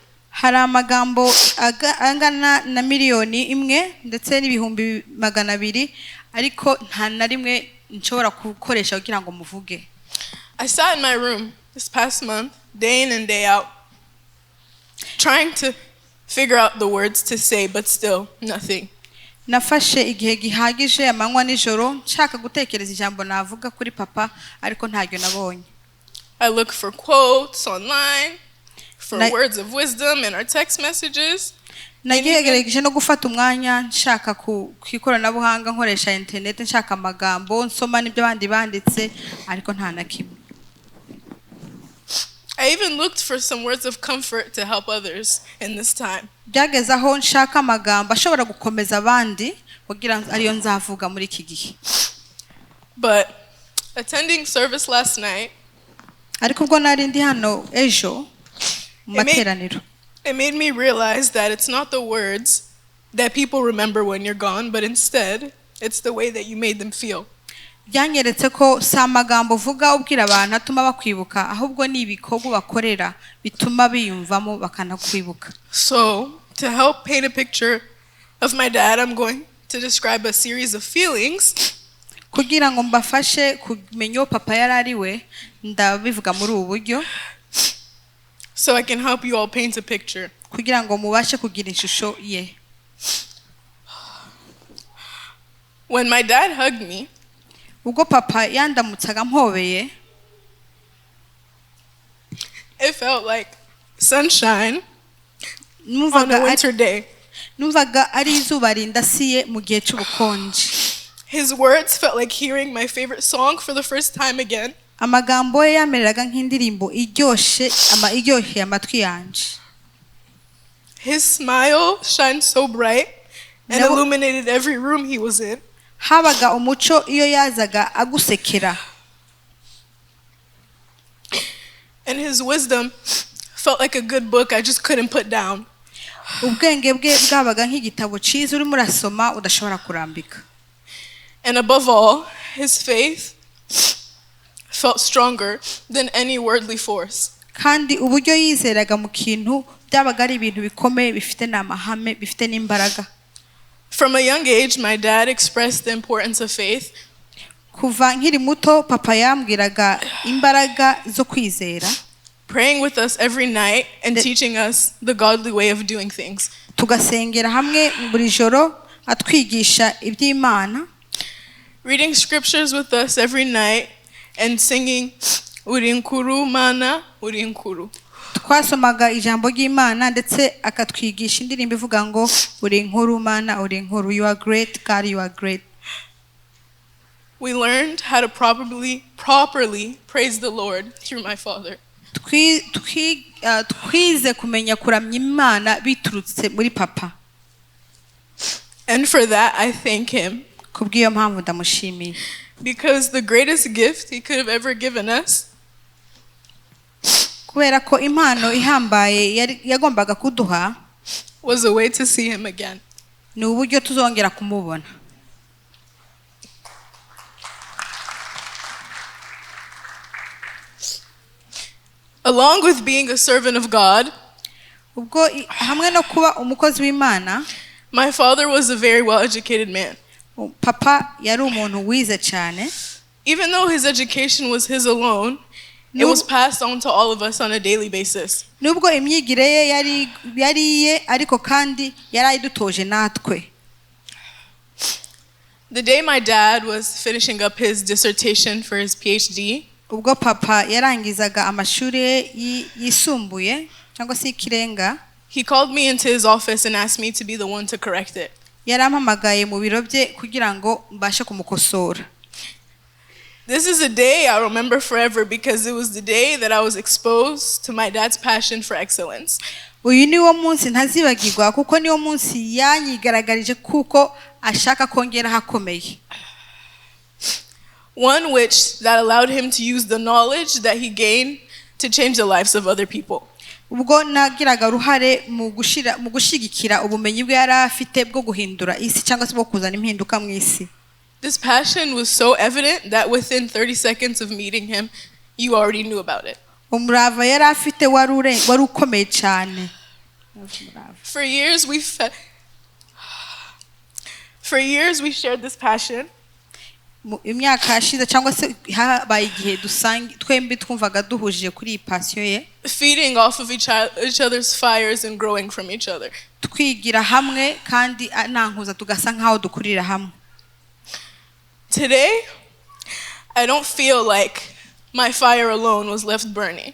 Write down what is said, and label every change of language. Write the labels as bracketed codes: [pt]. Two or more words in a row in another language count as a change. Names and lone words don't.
[rw] Hari amagambo angana na miliyoni imwe ndetse n'ibihumbi 200 ariko nta na rimwe nshobora gukoresha kugira ngo muvuge. [en] I sat in my room this past month, day in and day out, trying to figure out the words to say, but still nothing. [rw] Nafashe igihe gihagije amanywa nijoro nshaka gutekereza ijambo navuga kuri papa ariko ntaryo nabonye. [en] I look for quotes online, for words of wisdom in our text messages. [rw] Nagerageje no gufata umwanya nshaka ku ikoranabuhanga nkoresha internet nshaka amagambo nsoma n'ibyo bandi banditse ariko nta na kimwe. [en] I even looked for some words of comfort to help others in this time. [rw] Byageze aho nshaka amagambo ashobora gukomeza abandi kugira ariyo nzavuga muri iki gihe. [en] But attending service last night, [rw] ariko ubwo nari ndi hano ejo mu materaniro, [en] it made me realize that it's not the words that people remember when you're gone, but instead it's the way that you made them feel. [rw] Byanyeretse ko si amagambo uvuga ubwira abantu atuma bakwibuka ahubwo ni ibikorwa bakorera bituma biyumvamo bakanakwibuka. [en] So to help paint a picture of my dad, I'm going to describe a series of feelings. [rw] Kugira ngo mbafashe kumenya papa yari ari we ndabivuga muri ubu buryo. [en] So I can help you all paint a picture. [rw] Kugira ngo mubashe kugira ishusho ye. [en] When my dad hugged me, [rw] ubwo papa yandamutsaga mpobeye, [en] it felt like sunshine on a winter day. [rw] Numvaga ari izuba rindasiye mu gihe cy'ubukonje. [en] His words felt like hearing my favorite song for the first time again. [rw] Amagambo ye yamereraga nk'indirimbo iryoheye amatwi yanje. [en] His smile shined so bright and illuminated every room he was in. [rw] Habaga umuco iyo yazaga agusekera. [en] And his wisdom felt like a good book I just couldn't put down. [rw] Ubwenge bwe bwabaga nk'igitabo cyiza urimo urasoma udashobora kurambika. [en] And above all, his faith felt stronger than any worldly force. [rw] Kandi uburyo yizeraga mu kintu byabaga ari ibintu bikomeye bifite n'amahame bifite n'imbaraga. [en] From a young age, my dad expressed the importance of faith. [rw] Kuva nkiri muto papa yambwiraga imbaraga zo kwizera. [en] Praying with us every night and teaching us the godly way of doing things. [rw] Tugasengera hamwe buri joro atwigisha iby'Imana. [en] Reading scriptures with us every night and singing [rw] uri nkuru mana uri nkuru. Twasomaga ijambo ry'Imana ndetse akatwigisha indirimbo ivuga ngo uri nkuru mana uri nkuru, [en] you are great God, you are great. We learned how to properly praise the Lord through my father. [rw] Twize kumenya kuramya Imana biturutse muri papa. [en] And for that I thank him. [rw] Kubw'iyo mpamvu ndamushimiye. [en] Because the greatest gift he could have ever given us [rw] kubera ko impano ihambaye yagombaga kuduha [en] was a way to see him again. [rw] Ni uburyo tuzongera kumubona. [en] Along with being a servant of God, [rw] ubwo hamwe no kuba umukozi w'Imana, [en] my father was a very well-educated man. [rw] Papa yari umuntu wize cyane. [en] Even though his education was his alone, it was passed on to all of us on a daily basis. [rw] Nubwo imyigire ye yari ye ariko kandi yari ayidutoje natwe. [en] The day my dad was finishing up his dissertation for his PhD, [rw] ubwo papa yarangizaga amashuri yisumbuye cyangwa se ikirenga, [en] he called me into his office and asked me to be the one to correct it. [rw] yarampamagaye mu biro bye kugira ngo mbashe kumukosora. [en] This is a day I remember forever because it was the day that I was exposed to my dad's passion for excellence. [rw] Uyu ni wo munsi ntazibagirwa kuko ni wo munsi yanyigaragarije kuko ashaka kongera hakomeye. [en] One which that allowed him to use the knowledge that he gained to change the lives of other people. [rw] Ubwo nagiraga ruhare mu gushigikira ubumenyi bwe yari afite bwo guhindura isi cyangwa se bwo kuzana impinduka mu isi. [en] This passion was so evident that within 30 seconds of meeting him, you already knew about it. [rw] Umurava yari afite wari ukomeye cyane. [en] For years we shared this passion. [rw] Imyaka yashize cyangwa se habaye igihe twembi twumvaga duhujije kuri iyi passion ye. [en] Feeding off of each other's fires and growing from each other. [rw] Twigira hamwe kandi nankuza tugasa nkaho dukurira hamwe. [en] Today, I don't feel like my fire alone was left burning.